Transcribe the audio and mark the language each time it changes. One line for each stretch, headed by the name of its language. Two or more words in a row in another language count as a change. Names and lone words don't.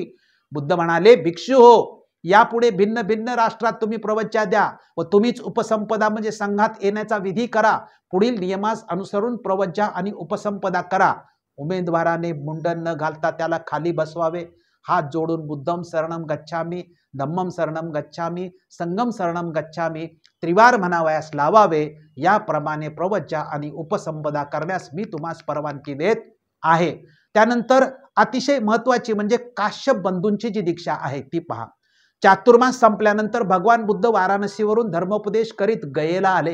Marathi: बुद्ध म्हणाले, भिक्षू हो, यापुढे भिन्न भिन्न राष्ट्रात तुम्ही प्रवचन द्या व तुम्हीच उपसंपदा म्हणजे संघात येण्याचा विधी करा. पुढील नियमास अनुसरून प्रवचन आणि उपसंपदा करा. उमेदवाराने मुंडन न घालता त्याला खाली बसवावे. हात जोडून
Pali: बुद्धम शरणम गच्छामी, धम्मम शरणम गच्छामी, संगम शरणम गच्छामी
Marathi: त्रिवार म्हणावयास लावावे. याप्रमाणे प्रवचन आणि उपसंपदा करण्यास मी तुम्हास परवानगी देत आहे. त्यानंतर अतिशय महत्त्वाची म्हणजे काश्यप बंधूंची जी दीक्षा आहे ती पहा. चातुर्मास संपल्यानंतर भगवान बुद्ध वाराणसीवरून धर्मोपदेश करीत गयेला आले.